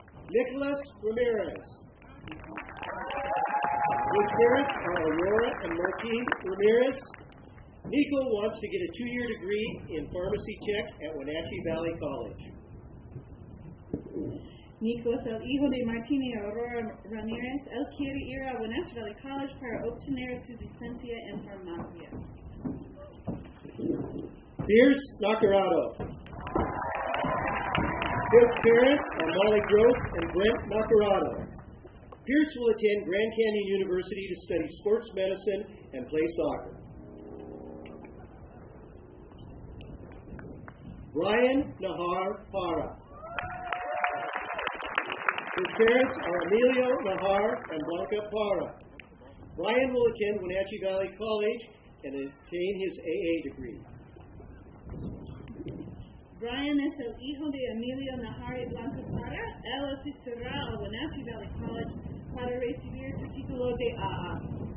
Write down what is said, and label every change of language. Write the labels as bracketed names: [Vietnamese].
[English] Nicholas Ramirez. His parents are Aurora and Martine Ramirez. Nico wants to get a 2-year degree in pharmacy tech at Wenatchee Valley College. [Spanish] Nico es el hijo de Martín y Aurora Ramírez. Él quiere ir a Wenatchee Valley College para obtener su licencia en farmacia. [English] Pierce Nacarado. His parents are Molly Gross and Brent Nacarado. Pierce will attend Grand Canyon University to study sports medicine and play soccer. Brian Nahar Para. His parents are Emilio Nahar and Blanca Para. Brian will attend Wenatchee Valley College and obtain his AA degree. [Spanish] Brian es el hijo de Emilio Nahar y Blanca Para. Él asistirá a Wenatchee Valley College para recibir su título de AA.